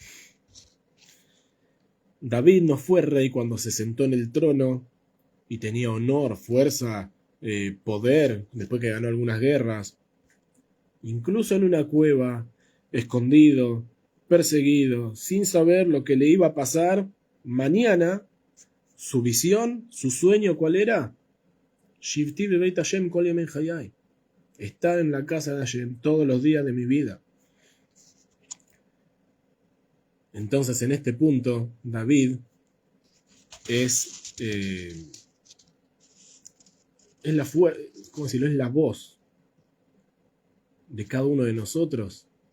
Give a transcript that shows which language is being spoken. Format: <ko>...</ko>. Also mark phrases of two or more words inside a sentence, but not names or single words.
<es>David no fue rey cuando se sentó en el trono y tenía honor, fuerza, poder, después que ganó algunas guerras. Incluso en una cueva, escondido, perseguido, sin saber lo que le iba a pasar mañana, su visión, su sueño, ¿cuál era?</es> <he>שבתי בבית ה' כל ימי חיי.</he> <es>Estar en la casa de Hashem todos los días de mi vida. Entonces, en este punto, David es ¿cómo decirlo? Es la voz de cada uno de nosotros.</es>